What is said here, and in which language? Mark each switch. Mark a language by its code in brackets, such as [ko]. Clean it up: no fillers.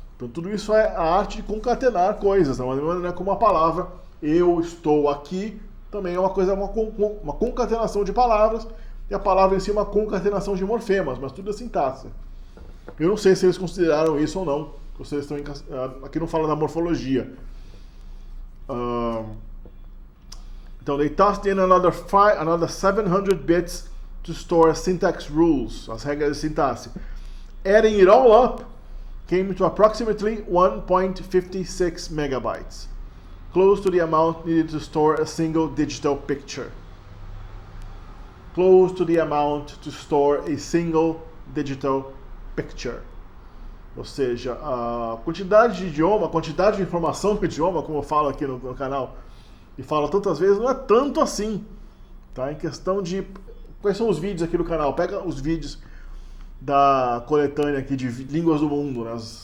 [pt] Então tudo isso é a arte de concatenar coisas, da maneira como a palavra eu estou aqui também é uma concatenação de palavras, e a palavra em si é uma concatenação de morfemas, mas tudo é sintaxe. Eu não sei se eles consideraram isso ou não, ou se eles estão aqui não fala da morfologia. Então [en] they tossed in another 700 bits to store syntax rules, [pt] as regras de sintaxe. [en] Adding it all up came to approximately 1.56 megabytes, close to the amount needed to store a single digital picture. Close to the amount to store a single digital picture. [pt] Ou seja, a quantidade de idioma, a quantidade de informação do idioma, como eu falo aqui no canal, e falo tantas vezes, não é tanto assim. Tá? Em questão de... Quais são os vídeos aqui do canal? Pega os vídeos da coletânea aqui de línguas do mundo, né?